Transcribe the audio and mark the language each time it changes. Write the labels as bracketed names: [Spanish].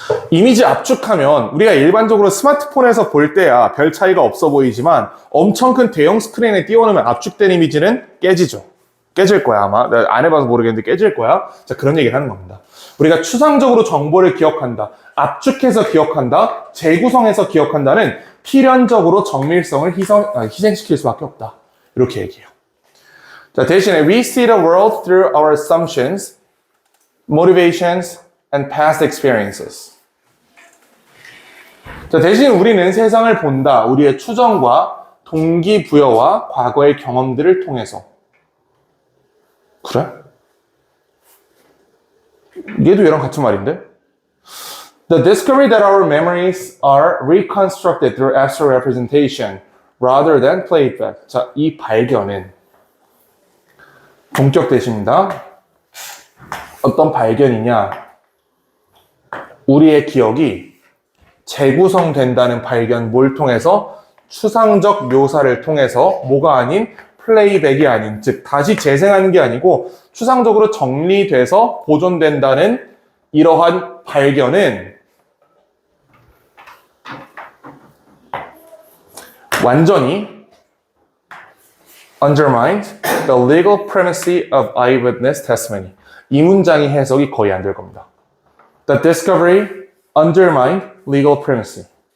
[Korean] 이미지 압축하면 우리가 일반적으로 스마트폰에서 볼 때야 별 차이가 없어 보이지만 엄청 큰 대형 스크린에 띄워놓으면 압축된 이미지는 깨지죠. 깨질 거야 아마. 내가 안 해봐서 모르겠는데 깨질 거야. 자, 그런 얘기를 하는 겁니다. 우리가 추상적으로 정보를 기억한다, 압축해서 기억한다, 재구성해서 기억한다는 필연적으로 정밀성을 희생시킬 수밖에 없다. 이렇게 얘기해요. 자, 대신에 [English] we see the world through our assumptions, motivations, and past experiences. [Korean] 자, 대신 우리는 세상을 본다. 우리의 추정과 동기부여와 과거의 경험들을 통해서. 그래? 얘도 얘랑 같은 말인데? [English] The discovery that our memories are reconstructed through abstract representation rather than played back. [Korean] 자, 이 발견은 동격 대신입니다. 어떤 발견이냐? 우리의 기억이 재구성된다는 발견, 뭘 통해서? 추상적 묘사를 통해서, 뭐가 아닌 플레이백이 아닌, 즉 다시 재생하는 게 아니고 추상적으로 정리돼서 보존된다는 이러한 발견은 완전히 [English] undermined the legal primacy of eyewitness testimony. [Korean] 이 문장의 해석이 거의 안 될 겁니다. [English] The discovery undermined legal primacy.